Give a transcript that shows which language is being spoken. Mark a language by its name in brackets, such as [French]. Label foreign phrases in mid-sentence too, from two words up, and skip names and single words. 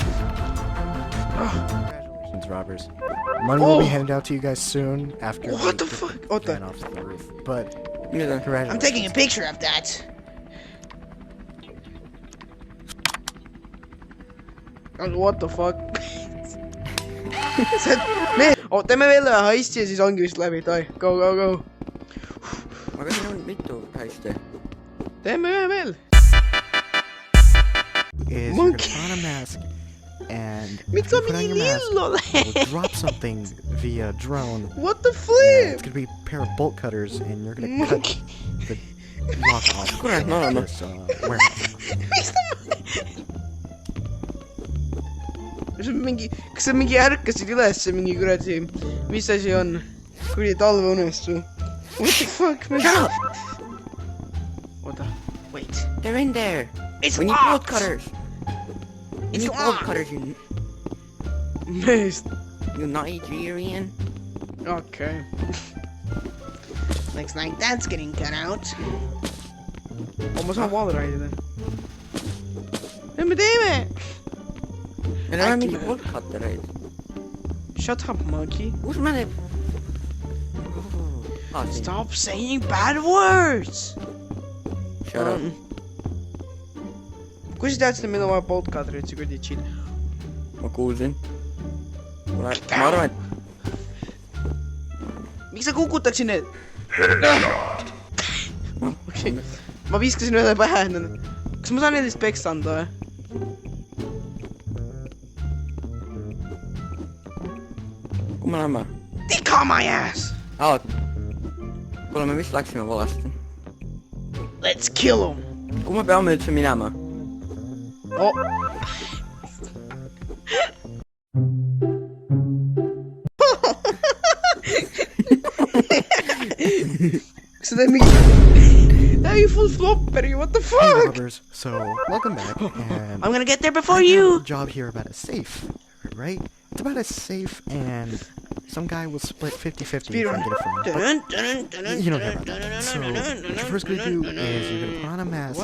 [English] Congratulations, robbers. Money will be handed out to you guys soon after What we the fuck? get What the- fan off the roof. But [Finnish] Mitä? [English] congratulations. I'm taking a picture of that. What the fuck? [Estonian] Me, teeme veel ühe heisti ja siis ongi vist läbi, davai, [English] go, go, go. [Estonian] Aga siin on mitu hästi. Teeme ühe veel. [English] Is you're gonna Monkey. put on a mask and [Estonian] Miks [English] after [Estonian] sa [English] you put on [Estonian] mingi [English] your mask, [Estonian] lill oled? [English] we'll drop something via drone. What the And flip? it's gonna be a pair of bolt cutters and you're gonna cut Monkey. the lock off [Estonian] Kurat, no, no. [English] this warehouse. [Estonian] Miks ta... see on mingi, kas sa mingi ärkasid üles mingi kuradi, mis asi on? Kuradi talveunestu. [English] What the fuck, man? [Estonian] Oota, wait. [English] They're in there. It's We need bolt locked. cutters. We It's need bolt locked. cutters, you [Estonian] Meest. [English] Nigerian. Okay. Looks like that's getting cut out. [Estonian] Oh, ma saan wall ride'ida. Mis me teeme? Meil ei ole mingeid [English] bolt cuttereid. Shut up, monkey. [Estonian] Kus me need? Siin. [English] Stop saying bad words! Shut up. [Estonian] Kui sa teadsid, et meil on vaja [English] bolt cutterit, [Estonian] see kuradi chill. Ma kuulsin. Ma arvan, et Miks sa kukutaksid need? Okei. Ma viskasin ühe pähe. Kas ma saan nendest peksta anda või? kuhu me läheme? [English] They call my ass! [Estonian] Kuule, me vist läksime valesti. [English] Let's kill him. [Estonian] Kuhu me peame üldse minema? Oh. Kas sa teed mingi... [English] Hey, full flopper, what the Hey, fuck? robbers. So welcome back. And I'm gonna get there before I have you. a job here about a safe, right? It's about a safe, and some guy will split 50-50 if I get it from him. But you don't care about that. So what you're first gonna do is you're gonna put on a mask,